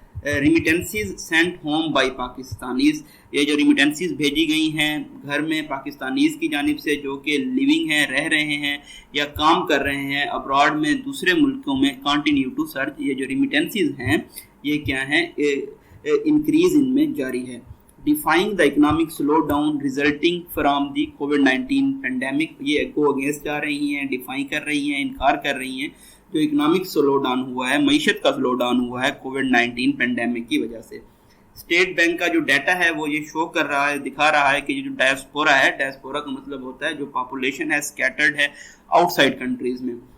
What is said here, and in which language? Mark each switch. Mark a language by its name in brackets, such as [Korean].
[English] Remittances sent home by Pakistanis. [Urdu] یہ جو remittances بھیجی گئی ہیں گھر میں پاکستانیز کی جانب سے جو کہ لیونگ ہیں، رہ رہے ہیں یا کام کر رہے ہیں ابراڈ میں، دوسرے ملکوں میں، [English] Continue to search. [Urdu] یہ جو ریمیٹنسز ہیں یہ کیا ہیں، انکریز ان میں جاری ہے. [English] Defining the economic slow down resulting from the COVID-19 pandemic. [Urdu] یہ گو اگینسٹ جا رہی ہیں، ڈیفائن کر رہی ہیں، انکار کر رہی ہیں جو اکنامک سلو ڈاؤن ہوا ہے، معیشت کا سلو ڈاؤن ہوا ہے کووڈ-19 پینڈیمک کی وجہ سے. اسٹیٹ بینک کا جو ڈیٹا ہے وہ یہ شو کر رہا ہے، دکھا رہا ہے کہ جو ڈائسپورا ہے، ڈائسپورا کا مطلب ہوتا ہے جو پاپولیشن ہے سکیٹرڈ ہے آؤٹ سائڈ کنٹریز میں.